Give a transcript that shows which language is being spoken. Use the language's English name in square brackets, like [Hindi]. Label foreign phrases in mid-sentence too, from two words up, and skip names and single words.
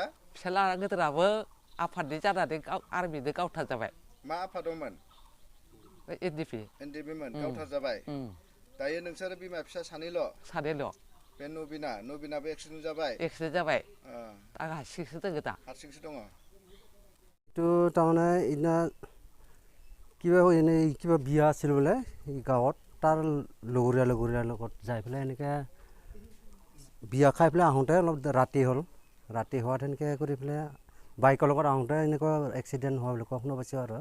[Bodo] फिसाला गिदिराबो आफादनि जानानै आर्मिजों गावथार जाबाय। मा आफादावमोन? NDP मोन, गावथार जाबाय। दायो नोंसोर बिमा फिसा सानैल'? सानैल'। बे नबिनाबो एक्सिडेन्ट जाबाय? एक्सिडेन्ट जाबाय। आं हारसिंसो दोङो दा। हारसिंसो दङ? [Assamese] तो তাৰমানে ইদিনা কিবা বিয়া আছিল বোলে গাঁৱত, তাৰ লগৰীয়াৰ লগত যাই পেলাই এনেকৈ বিয়া খাই পেলাই আহোঁতে অলপ ৰাতি হ'ল। ৰাতি হোৱাত এনেকৈ কৰি পেলাই বাইকৰ লগত আহোঁতে এনেকুৱা এক্সিডেণ্ট হোৱা বুলি কোৱা শুনা পাইছোঁ আৰু।